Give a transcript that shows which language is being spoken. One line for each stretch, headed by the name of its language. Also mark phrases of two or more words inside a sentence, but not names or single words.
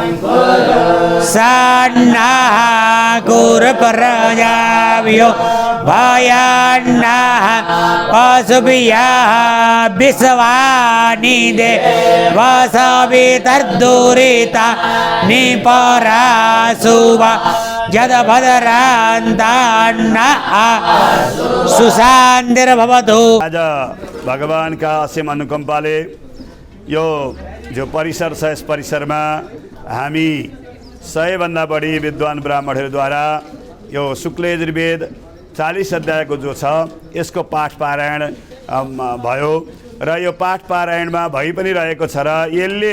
Sanskrit: सन्नः कुरुप्रजाभ्यो भयान्नः पशुभ्यः विश्वानि देवसवितर्दुरिता निपरासुव यदभद्रान्तान्न सुशान्तिर्भवतु।
Nepali: आज भगवान का असीम अनुकंपाले यो जो परिसर छ यस परिसरमा हामी 100 भन्दा बढी विद्वान ब्राह्मणहरूद्वारा यो शुक्ल यजुर्वेद 40 अध्यायको जो छ यसको पाठ पारायण भयो र यो पाठ पारायणमा भइ पनि रहेको छ र यसले